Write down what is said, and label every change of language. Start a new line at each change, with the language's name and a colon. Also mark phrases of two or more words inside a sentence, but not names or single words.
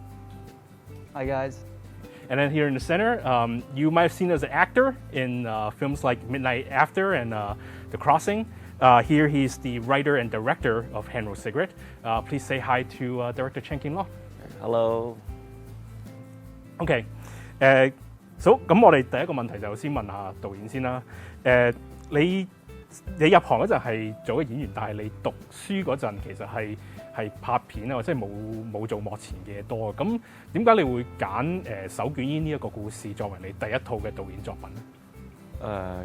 English: Hi guys. And then here in the center, you might have seen as an actor in films like Midnight After and The Crossing. Here he's the writer and director of Hand Roast Cigarette. Please say hi to director Chen King Long. Hello.
Cantonese: OK，咁我哋第一個問題就先問下導演先啦。你入行嗰陣係做個演員，但係你讀書嗰陣其實係拍片啊，或者冇做幕前嘅多。咁點解你會揀手捲煙呢一個故事作為你第一套嘅導演作品咧？